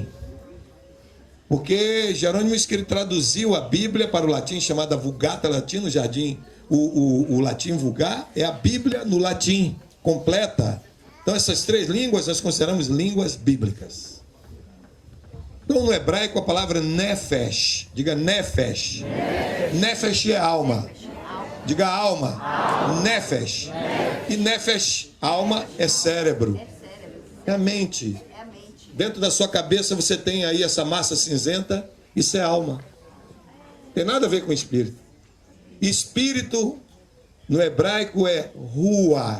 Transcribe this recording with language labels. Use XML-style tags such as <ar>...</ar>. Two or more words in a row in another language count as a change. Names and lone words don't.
<pt>Porque Jerônimo, que ele traduziu a Bíblia para o latim, chamada Vulgata Latina, no jardim. O latim vulgar é a Bíblia no latim, completa. Então essas 3 línguas nós consideramos línguas bíblicas. Então no hebraico a palavra nefesh, diga nefesh. Nefesh é alma. Diga alma. Nefesh. E nefesh, alma, é cérebro. É a mente. Dentro da sua cabeça você tem aí essa massa cinzenta, isso é alma. Tem nada a ver com espírito. Espírito no hebraico é ruar.</pt>